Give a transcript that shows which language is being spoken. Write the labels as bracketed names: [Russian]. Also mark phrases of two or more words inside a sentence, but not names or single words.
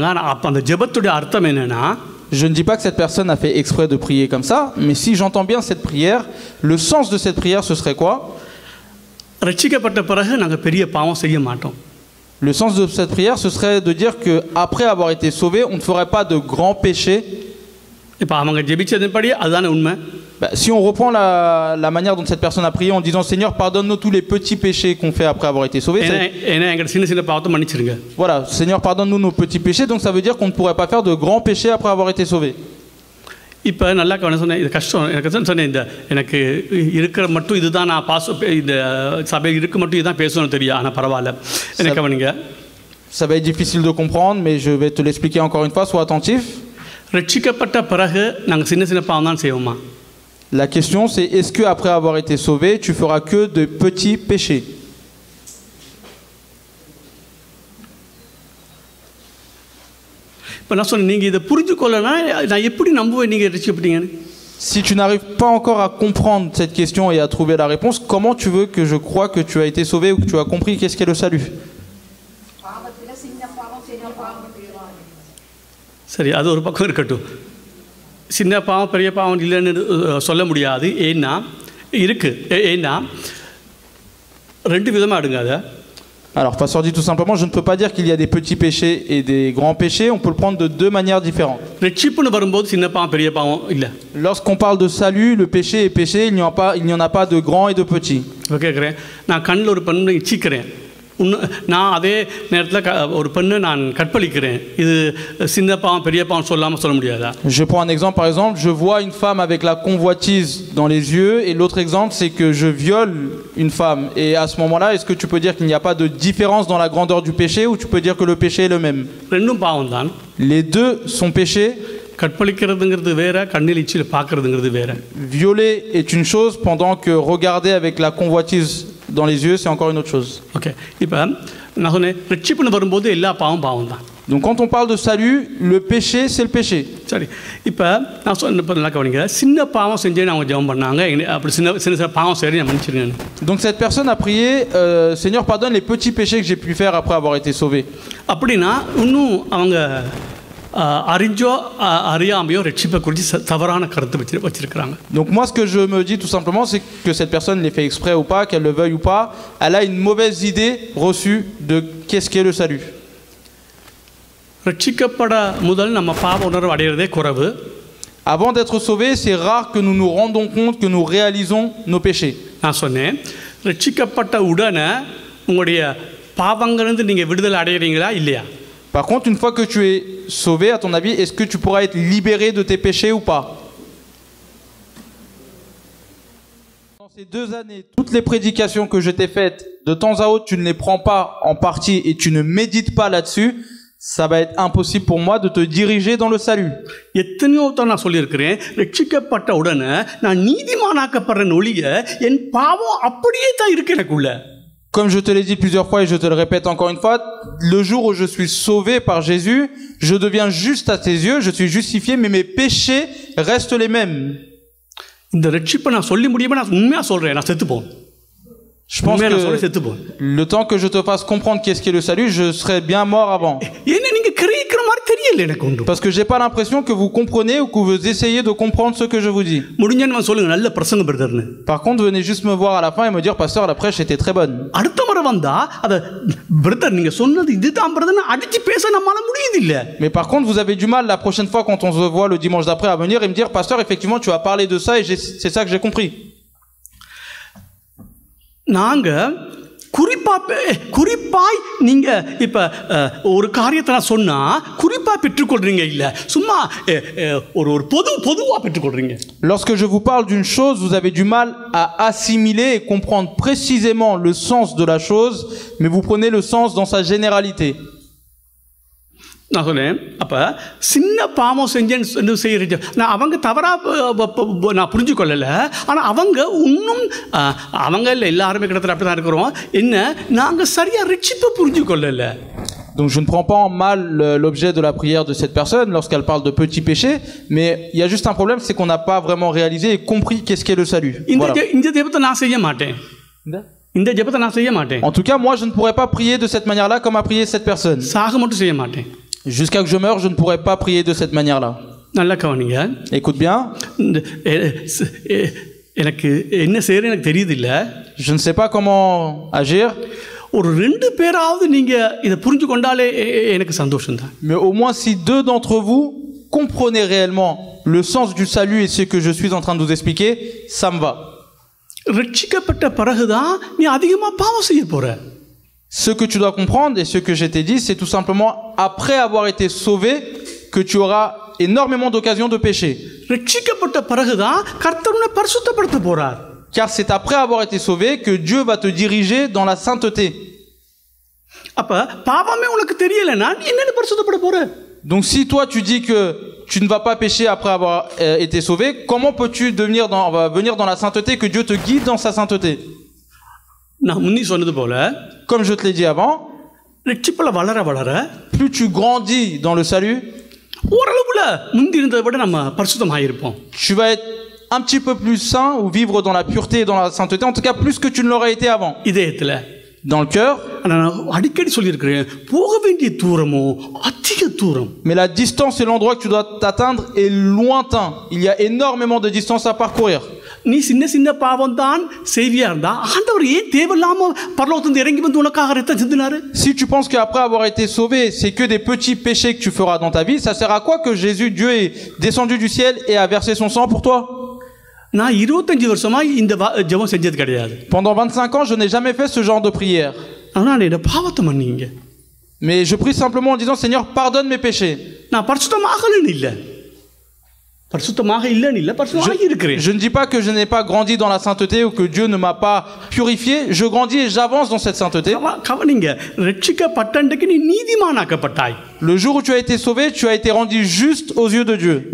[Tamil] ஆனால் அப்போ அந்த ஜெபத்துடைய அர்த்தம் என்னன்னா, [French] Je ne dis pas que cette personne a fait exprès de prier comme ça, mais si j'entends bien cette prière, le sens de cette prière, ce serait quoi? [Tamil] ரட்சிக்கப்பட்ட பிறகு நாங்கள் பெரிய பாவம் செய்ய மாட்டோம். [French] Le sens de cette prière, ce serait de dire qu'après avoir été sauvé, on ne ferait pas de grands péchés. [Tamil] இப்போ அவங்க ஜெபிச்சதுபடி அதுதானே உண்மை. [French] Si on reprend la manière dont cette personne a prié en disant Seigneur, pardonne-nous tous les petits péchés qu'on fait après avoir été sauvé. Voilà, Seigneur, pardonne-nous nos petits péchés, donc ça veut dire qu'on ne pourrait pas faire de grands péchés après avoir été sauvé. [Tamil] இப்போ நல்லா சொன்னேன், இது கஷ்டம். எனக்கு சொன்னேன், எனக்கு இருக்கிற மட்டும் இதுதான் நான் இந்த சபையில் இருக்க மட்டும் இதுதான் பேசணும்னு தெரியும். ஆனால் பரவாயில்ல, என்ன கவனிங்க. [French] Ça va être difficile de comprendre, mais je vais te l'expliquer encore une fois, sois attentif. [Tamil] ரட்சிக்கப்பட்ட பிறகு நாங்கள் சின்ன சின்ன பாவம் தான் செய்வோமா? [French] La question c'est, est-ce que après avoir été sauvé, tu feras que de petits péchés? [Tamil] இப்போ நான் சொன்னேன், நீங்கள் இதை புரிஞ்சு கொள்ளனா நான் எப்படி நம்புவேன் நீங்கள் ரட்சிக்கப்பட்டீங்கன்னு? [French] Si tu n'arrives pas encore à comprendre cette question et à trouver la réponse, comment tu veux que je croie que tu as été sauvé ou que tu as compris qu'est-ce qu'est le salut? [Tamil] சரி, அது ஒரு பக்கம் இருக்கட்டும். சின்ன பாவம் பெரிய பாவம் இல்லைன்னு சொல்ல முடியாது. ஏன்னா ஏன்னா ரெண்டு விதமாக எடுங்க அதை. [French] Alors, pasteur dit tout simplement, je ne peux pas dire qu'il y a des petits péchés et des grands péchés, on peut le prendre de deux manières différentes. [Tamil] ரட்சிப்புன்னு வரும்போது சின்ன பாவம் பெரிய பாவம் இல்லை. [French] Lorsqu'on parle de salut, le péché est péché, il n'y en a pas de grand et de petit. [Tamil] இப்போ கேட்குறேன், நான் கண்ணில் ஒரு பெண்ணை இச்சிக்கிறேன், நான் அதே நேரத்தில் ஒரு பெண்ணை நான் கற்பழிக்கிறேன், இது சின்ன பாவம் பெரிய பாவம் சொல்லாமல் சொல்ல முடியாதா? [French] Je prends un exemple, par exemple, je vois une femme avec la convoitise dans les yeux, et l'autre exemple c'est que je viole une femme, et à ce moment-là, est-ce que tu peux dire qu'il n'y a pas de différence dans la grandeur du péché, ou tu peux dire que le péché est le même? [Tamil] ரெண்டும் பாவம் தான். [French] Les deux sont péchés. [Tamil] கற்பழிக்கிறதுங்கிறது வேற, கண்ணில் இச்சில் பார்க்கறதுங்கிறது வேற. [French] Violer est une chose, pendant que regarder avec la convoitise dans les yeux, c'est encore une autre chose. [Tamil] ஓகே, இப்போ நான் சொன்னேன், ரட்சிப்புன்னு வரும்போது எல்லா பாவம் பாவம் தான். [French] Donc quand on parle de salut, le péché, c'est le péché. [Tamil] சரி, இப்போ நான் சொன்ன நல்லா கவனிங்க, சின்ன பாவம் செஞ்சேன்னு அவங்க ஜெபம் பண்ணாங்க, அப்படி சின்ன சின்ன பாவம் சரி நான் மன்னிச்சிருங்க. [French] Donc cette personne a prié, Seigneur, pardonne les petits péchés que j'ai pu faire après avoir été sauvé. [Tamil] அப்படின்னா இன்னும் அவங்க அறிஞ்சோ அறியாமையோ ரட்சிப்பை குறித்து தவறான கருத்து வச்சிருக்கிறாங்க. [French] Donc moi ce que je me dis tout simplement, c'est que cette personne l'ait fait exprès ou pas, qu'elle le veuille ou pas, elle a une mauvaise idée reçue de qu'est-ce qu'est le salut. [Tamil] ரட்சிக்கப்பட முதல் நம்ம பாவ உணர்வு அடையிறதே குறைவு. [French] Avant d'être sauvé, c'est rare que nous nous rendons compte, que nous réalisons nos péchés. [Tamil] நான் சொன்னேன், ரட்சிக்கப்பட்ட உடனே உங்களுடைய பாவங்களிலிருந்து நீங்கள் விடுதலை அடைகிறீங்களா இல்லையா? [French] Par contre, une fois que tu es sauvé, à ton avis, est-ce que tu pourras être libéré de tes péchés ou pas? Dans ces 2 années, toutes les prédications que je t'ai faites, de temps à autre, tu ne les prends pas en partie et tu ne médites pas là-dessus, ça va être impossible pour moi de te diriger dans le salut. [Tamil] எத்தனையோ தான் நான் சொல்லியிருக்கிறேன், ரட்சிக்கப்பட்ட உடனே நான் நீதிமானாக்கப்படுறேன் ஒழிய என் பாவம் அப்படியே தான் இருக்கு எனக்குள்ள. [French] Comme je te l'ai dit plusieurs fois et je te le répète encore une fois, le jour où je suis sauvé par Jésus, je deviens juste à tes yeux, je suis justifié, mais mes péchés restent les mêmes. [Tamil] இந்த ரட்சிப்பை நான் சொல்லி முடியுமா? நான் உண்மையா சொல்றேன், நான் செத்து போவேன். [French] Je pense que le temps que je te fasse comprendre qu'est-ce qu'est le salut, je serai bien mort avant. Parce que j'ai pas l'impression que vous comprenez ou que vous essayez de comprendre ce que je vous dis. Par contre, venez juste me voir à la fin et me dire, pasteur, la prêche était très bonne. Mais par contre, vous avez du mal la prochaine fois quand on se voit le dimanche d'après à venir et me dire, pasteur, effectivement, tu as parlé de ça et c'est ça que j'ai compris. [Tamil] நாங்கள் குறிப்பாய் நீங்க இப்ப ஒரு காரியத்தை நான் சொன்னா குறிப்பா பெற்றுக்கொள்றீங்க இல்ல சும்மா ஒரு பொதுவா பெற்றுக்கொள்றீங்க. [French] Lorsque je vous parle d'une chose, vous avez du mal à assimiler et comprendre précisément le sens de la chose, mais vous prenez le sens dans sa généralité. [Tamil] நான் சொல்றேன் அப்ப சின்ன பாவம் செஞ்சேன்னு செய்யறது நான் அவங்க தவறா நான் புரிஞ்சு கொள்ளல. ஆனா அவங்க இன்னும் அவங்க எல்லாருமே கிட்டத்தட்ட அப்படிதான் இருக்கிறோம். என்ன நாங்க சரியா ரட்சிப்பை புரிஞ்சு கொள்ளல. [French] Donc je ne prends pas en mal l'objet de la prière de cette personne lorsqu'elle parle de petits péchés, mais il y a juste un problème, c'est qu'on n'a pas vraiment réalisé et compris qu'est-ce qu'est le salut. Voilà. [Tamil] இந்த ஜெபத்தை நான் செய்ய மாட்டேன். இந்த ஜெபத்தை நான் செய்ய மாட்டேன். [French] En tout cas, moi je ne pourrais pas prier de cette manière-là comme a prié cette personne. [Tamil] சாக மட்டும் செய்ய மாட்டேன். [French] Jusqu'à que je meure, je ne pourrais pas prier de cette manière-là. [Tamil] நல்லா கவனிங்க. [French] Écoute bien. [Tamil] எனக்கு என்ன செய்யறது எனக்கு தெரியுது இல்ல. [French] Je ne sais pas comment agir. [Tamil] ஒரு ரெண்டு பேராவது நீங்க இத புரிஞ்சு கொண்டாலே எனக்கு சந்தோஷம் தான். [French] Mais au moins si deux d'entre vous comprenez réellement le sens du salut et ce que je suis en train de vous expliquer, ça me va. [Tamil] ரட்சிக்கப்பட்ட பிறகுதான் நீ அதிகமா பாவம் செய்ய போற. [French] Ce que tu dois comprendre et ce que je t'ai dit, c'est tout simplement après avoir été sauvé que tu auras énormément d'occasions de pécher. [Tamil] ரட்சிக்கப்பட்ட பிறகுதான் கர்த்தர் உன்னை பரிசுத்தப்படுத்த போறார். [French] Car c'est après avoir été sauvé que Dieu va te diriger dans la sainteté. [Tamil] அப்ப பாவமே உனக்கு தெரியலனா நீ என்னன்னு பரிசுத்தப்பட போற? [French] Donc si toi tu dis que tu ne vas pas pécher après avoir été sauvé, comment peux-tu venir dans la sainteté, que Dieu te guide dans sa sainteté? [Tamil] நான் முன்னே சொன்னது போல, [French] comme je te l'ai dit avant, [Tamil] ரட்சிப்புல வளர வளர [French] plus tu grandis dans le salut, [Tamil] ஓரளவுல முந்தி இருந்ததை விட நம்ம பரிசுத்தமாக இருப்போம். [French] Tu vas être un petit peu plus saint ou vivre dans la pureté et dans la sainteté, en tout cas plus que tu ne l'aurais été avant. [Tamil] இதயத்துல [French] dans le cœur. [Tamil] அடிக்கடி சொல்லியிருக்கிறேன், போக வேண்டிய தூரமோ அதிக தூரம். [French] Mais la distance et l'endroit que tu dois t'atteindre est lointain. Il y a énormément de distance à parcourir. [Tamil] நீ சின்ன சின்ன பாவம் தான் செய்வியா இருந்தா ஆண்டவர் ஏன் தேவையில்லாம பரலோகத்திலிருந்து இறங்கி வந்து உனக்காக ரத்தம் சிந்தினாரு? [French] Si tu penses qu'après avoir été sauvé, c'est que des petits péchés que tu feras dans ta vie, ça sert à quoi que Jésus, Dieu est descendu du ciel et a versé son sang pour toi? [Tamil] நான் 25 வருஷமா இந்த ஜெபம் செஞ்சது கிடையாது. [French] Pendant 25 ans, je n'ai jamais fait ce genre de prière. [Tamil] ஆனால் இந்த பாவத்தை மன்னிங்க. [French] Mais je prie simplement en disant, Seigneur, pardonne mes péchés. [Tamil] நான் பரிசுத்தமாகலன்னு இல்ல. [French] Je ne dis pas que je n'ai pas grandi dans la sainteté ou que Dieu ne m'a pas purifié. Je grandis et j'avance dans cette sainteté. Le jour où tu as été sauvé, tu as été rendu juste aux yeux de Dieu.